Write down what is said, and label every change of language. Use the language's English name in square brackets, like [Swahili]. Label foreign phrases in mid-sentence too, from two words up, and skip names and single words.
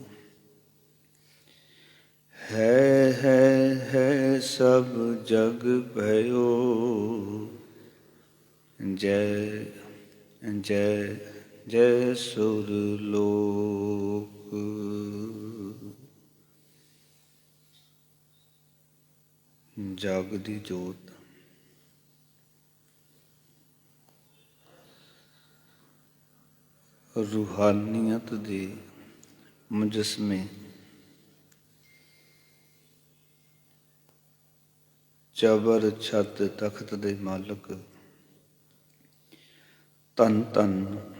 [Punjabi] है सब जग भयो जय जय जय सुरलोक। ਜਾਗਦੀ ਜੋਤ ਰੂਹਾਨੀਅਤ ਦੇ ਮੁਜੱਸਮੇ ਚਬਰ ਛੱਤ ਤਖਤ ਦੇ ਮਾਲਕ ਧੰਨ ਧੰਨ